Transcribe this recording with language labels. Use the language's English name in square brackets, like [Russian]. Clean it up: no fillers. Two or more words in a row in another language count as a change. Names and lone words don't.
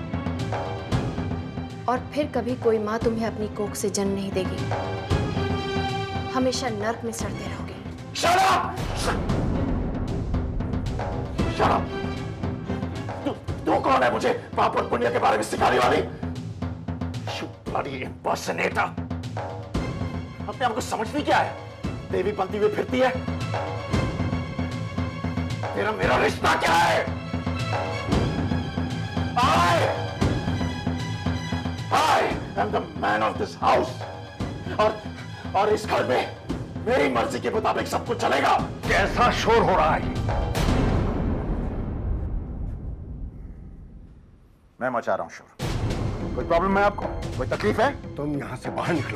[Hindi] और फिर कभी कोई माँ तुम्हें अपनी कोख से जन्म नहीं देगी। हमेशा नर्क में सड़ते रहोगे। तू कौन है मुझे पाप और पुण्य के बारे में सिखाने वाली? [English] You bloody impersonator! [Hindi] अपने आप को समझती क्या है? देवी बनती हुई फिरती है। तेरा मेरा रिश्ता क्या है? [English] I am the man of this house. [Hindi] और इस घर में मेरी मर्जी के मुताबिक सब कुछ चलेगा। कैसा शोर हो रहा है? मैं मचा रहा हूं शोर। कोई प्रॉब्लम है आपको? कोई तकलीफ है? तुम यहाँ से बाहर निकलो।